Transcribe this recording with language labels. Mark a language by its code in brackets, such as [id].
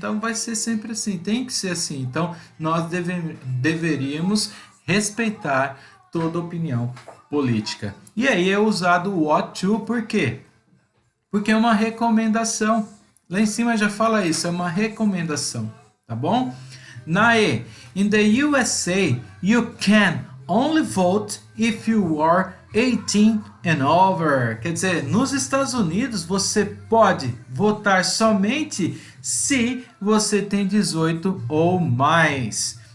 [pt] Então vai ser sempre assim, tem que ser assim. Então nós deveríamos respeitar toda opinião política. E aí é usado o ought to, por quê? Porque é uma recomendação. Lá em cima já fala isso, é uma recomendação, tá bom? [en] Na E, in the USA, you can only vote if you are 18 and over. [pt] Quer dizer, nos Estados Unidos você pode votar somente se você tem 18 ou mais.